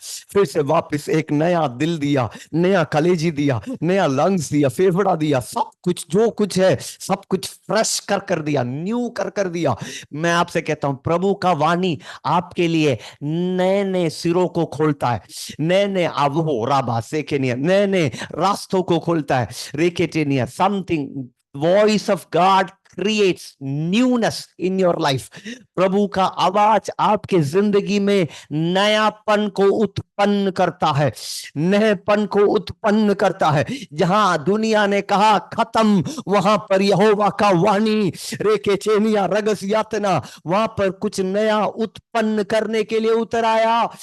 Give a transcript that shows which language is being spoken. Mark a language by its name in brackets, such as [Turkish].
[Hindi] फिर से वापस एक नया दिल दिया, नया कलेजी दिया, नया लंग्स दिया, फेफड़ा दिया, सब कुछ जो कुछ है सब कुछ फ्रेश कर दिया, न्यू कर दिया। मैं आपसे कहता हूं, प्रभु का वाणी आपके लिए नए सिरों को खोलता है, नए अवहो राबा सेकेनिया, नए रास्तों को खोलता है, रेकेटेनिया। [English] Something, voice of God creates newness in your life। [Hindi] प्रभु का आवाज आपके जिंदगी में नयापन को उत्पन्न करता है, नएपन को उत्पन्न करता है। जहां दुनिया ने कहा खत्म, वहां पर यहोवा का वाणी रेके चेनिया रगस यातना वहां पर कुछ नया उत्पन्न करने के लिए उतर आया।